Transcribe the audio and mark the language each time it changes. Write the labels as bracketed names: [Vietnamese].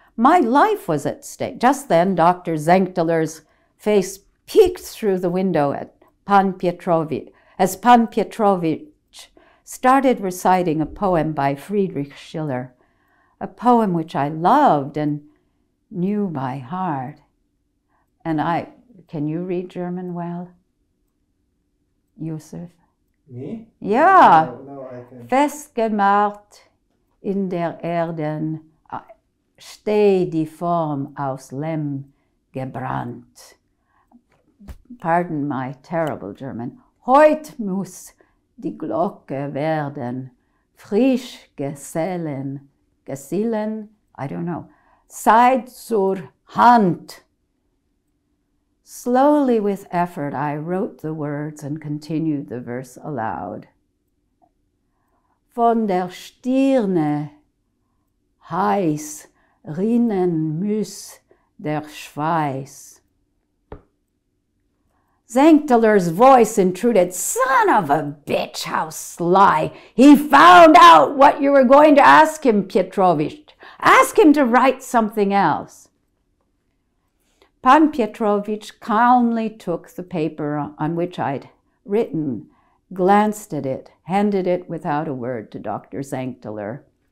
[English] My life was at stake. Just then, Dr. Zenkteler's face peeked through the window at Pan Pietrovich, as Pan Pietrovich started reciting a poem by Friedrich Schiller, a poem which I loved and knew by heart. And can you read German well? Yusuf? Me? [German] Ja. [English] No, I can. [German] Festgemacht in der Erden, steh die Form aus Lehm gebrannt. [English] Pardon my terrible German. [German] Heut muss die Glocke werden, frisch gesellen, [English] I don't know, [German] Zeit zur Hand. [English] Slowly, with effort, I wrote the words and continued the verse aloud. [German] Von der Stirne heiß rinnen muss der Schweiß. [English] Senchteler's voice intruded. Son of a bitch, how sly. He found out what you were going to ask him, Pietrovich. Ask him to write something else. Pan Pietrovich calmly took the paper on which I'd written, glanced at it, handed it without a word to Dr. Senchteler.